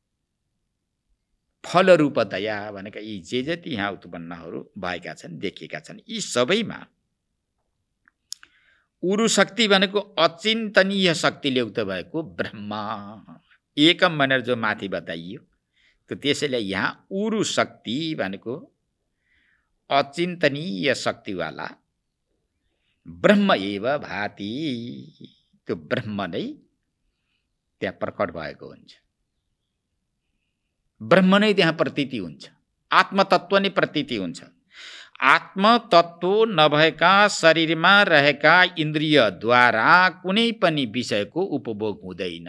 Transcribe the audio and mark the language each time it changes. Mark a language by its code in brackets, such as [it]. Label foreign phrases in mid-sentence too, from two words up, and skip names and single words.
[ne] फल रूपतया भनेका यी जे जति यहाँ उत्पन्नहरू भएका छन्, देखिएका छन्, यी सबैमा उरु शक्ति भनेको अचिन्तनीय शक्तिले युक्त भएको ब्रह्म, एकम भनेर जो माथि बताइयो, त्यसैले यहाँ उरु शक्ति भनेको अचिन्तनीय शक्तिवाला [sa] ब्रह्म एव भाति, [ne] त्यो ब्रह्म नै त्यहाँ प्रकट भएको हुन्छ। ब्रह्म नै त्यहाँ प्रतीति हुन्छ, आत्मतत्व नै प्रतीति हुन्छ। आत्मतत्व नभएका शरीरमा रहेका इन्द्रियद्वारा कुनै पनि विषयको उपभोग हुँदैन।